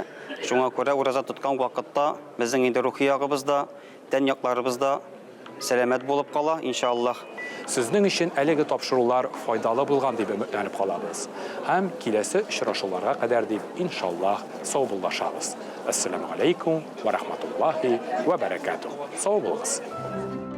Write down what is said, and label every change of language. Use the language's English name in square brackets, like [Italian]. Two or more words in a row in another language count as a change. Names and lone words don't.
[Tatar] Шуңа күрә Ураза тоткан вакытта безнең инде рухи ягыбыз да, тән якларыбыз да сәламәт булып кала, иншаллах. Сезнең өчен әлеге тапшырулар файдалы булган дип өметләнеп калабыз. Һәм киләсе очрашуларга кадәр дип иншаллах саубуллашабыз. [Arabic] السلام عليكم ورحمة الله وبركاته. [Tatar] Сау булыгыз.